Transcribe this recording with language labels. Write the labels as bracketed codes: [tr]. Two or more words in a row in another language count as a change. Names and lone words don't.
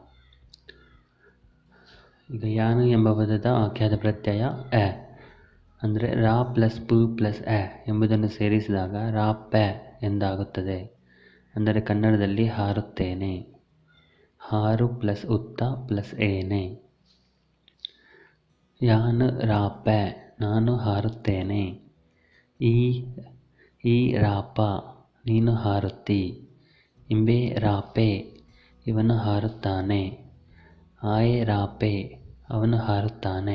[kn] ಈಗ ಯಾನು ಎಂಬ ಪದದ ಆಖ್ಯಾತ ಪ್ರತ್ಯಯ ಎ ಅಂದರೆ ರಾ ಪ್ಲಸ್ ಪು ಪ್ಲಸ್ ಎ ಎಂಬುದನ್ನು ಸೇರಿಸಿದಾಗ ರಾ ಪೆ ಎಂದಾಗುತ್ತದೆ. ಅಂದರೆ ಕನ್ನಡದಲ್ಲಿ ಹಾರುತ್ತೇನೆ. ಹಾರು ಪ್ಲಸ್ ಉತ್ತ ಪ್ಲಸ್ ಏನೆ. [tcy] ಯಾನು ರಾಪೆ [kn] ನಾನು ಹಾರುತ್ತೇನೆ. [tcy] ಈ ರಾಪ [kn] ನೀನು ಹಾರುತ್ತಿ. [tcy] ಇಂಬೆ ರಾಪೆ [kn] ಇವನು ಹಾರುತ್ತಾನೆ. [tcy] ಆಯೆ ರಾಪೆ [kn] ಅವನು ಹಾರುತ್ತಾನೆ.